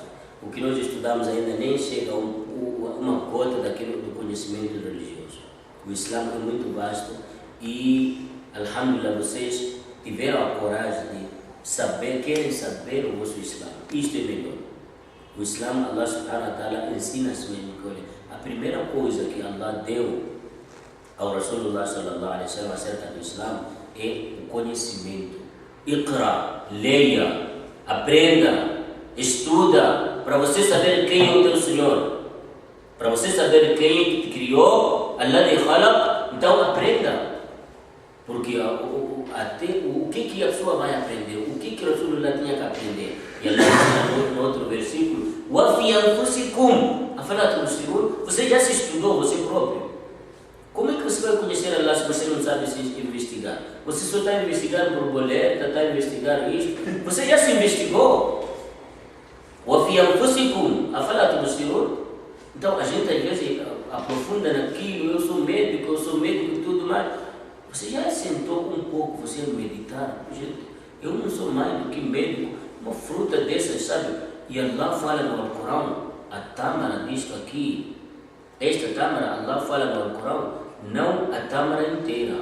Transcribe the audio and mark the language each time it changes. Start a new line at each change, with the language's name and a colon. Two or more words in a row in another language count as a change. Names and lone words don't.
Portuguese: O que nós estudamos ainda nem chega a uma cota daquilo do conhecimento religioso. O Islã é muito vasto e, alhamdulillah, vocês tiveram a coragem de saber, querem saber o vosso Islã. Isto é melhor. O Islã,
Arabic: الله سبحانه وتعالى
Portuguese: ensina a sua escolha. A primeira coisa que Allah deu ao
Arabic: رسول الله صلى الله عليه وسلم
Portuguese: acerca do Islã é o conhecimento. Iqra, leia, aprenda, estuda, para você saber quem é o teu Senhor. Para você saber quem te criou, Allah te khalaq, então aprenda. Porque o que a pessoa vai aprender? O que Rasulullah tinha que aprender? E Allah diz no outro versículo:
Arabic: وَفِي أَنفُسِكُمْ أَفَلَا تُبْصِرُونَ.
Portuguese: Você já se estudou, você próprio. Como é que você vai conhecer Allah se você não sabe se investigar? Você só está investigando por boleta, está investigando isto. Você já se investigou?
Arabic: وَفِي أَنفُسِكُمْ أَفَلَا تُبْصِرُونَ.
Portuguese: Então a gente às vezes aprofunda naquilo, eu sou médico e tudo mais. Você já sentou um pouco, você meditar? Gente, eu não sou mais do que médico. Uma fruta dessas, sabe? E Allah fala no Alcorão, a tâmara disto aqui, esta tâmara, Allah fala no Alcorão, não a tâmara inteira.